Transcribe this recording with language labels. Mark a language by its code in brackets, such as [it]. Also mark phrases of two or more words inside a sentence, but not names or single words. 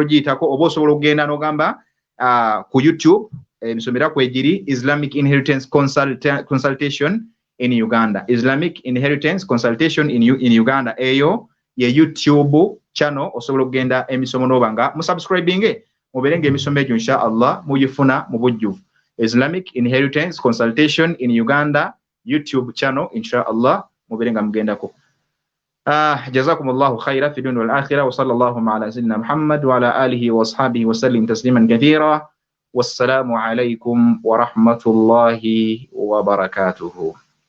[lg] ogiyitako oba osobola okugenda n'ogamba ku YouTube emisomera kwegiri Islamic Inheritance Consultation in Uganda Islamic Inheritance Consultation in Uganda eyo ye YouTube channel osobola okugenda emisomo n'obanga musubscribing muberenga emisomo egyo [ar] إن شاء الله [lg] muyifuna mu bujjuvu Islamic Inheritance Consultation in Uganda YouTube channel [ar] إن شاء الله [lg] muberenga mugendako. [ar] جزاكم الله خيرا في الدنيا والآخرة وصلى الله على سيدنا محمد وعلى آله وأصحابه وسلم تسليما كثيرا. والسلام عليكم ورحمة الله وبركاته.